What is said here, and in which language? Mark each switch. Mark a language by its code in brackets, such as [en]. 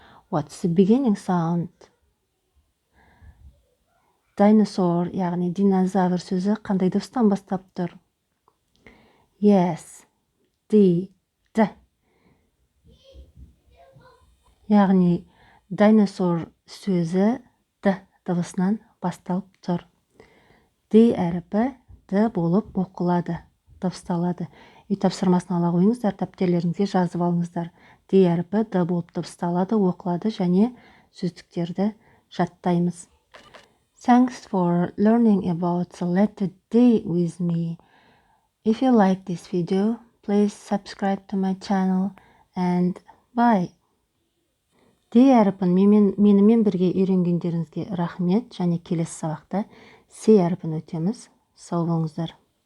[en] What's the beginning sound? [kk] Dinosaur, яғни динозавр сөзі қандай дыбыстан бастап тұр? [en] Yes, D. [kk] Яғни dinosaur сөзі D дыбысынан басталып тұр. D әріпі D болып оқылады, дыбысталады. Үй тапсырмасын ала қойыңыздар, дәптерлеріңізге жазып алыңыздар. D әріпі D болып дыбысталады, оқылады және сөздіктерді жаттаймыз. [en] Thanks for learning about the letter D with me. If you like this video, please subscribe to my channel and bye. [kk] D әріпін менімен бірге үйренгендеріңізге рахмет, және келесі сабақта C әріпін өтеміз. Сау болыңыздар.